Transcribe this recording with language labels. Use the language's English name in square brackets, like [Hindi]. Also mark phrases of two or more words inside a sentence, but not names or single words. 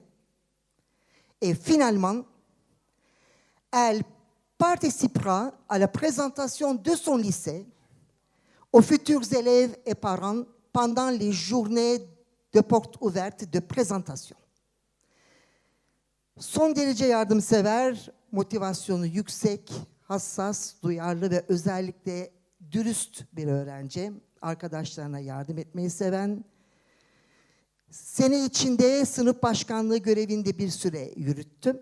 [French] Et finalement, elle participera à la présentation de son lycée aux futurs élèves et parents pendant les journées de portes ouvertes de présentation. [Turkish] Son derece yardımsever, motivasyonu yüksek, hassas, duyarlı ve özellikle dürüst bir öğrenci. Arkadaşlarına yardım etmeyi seven. Sene içinde sınıf başkanlığı görevinde bir süre yürüttüm.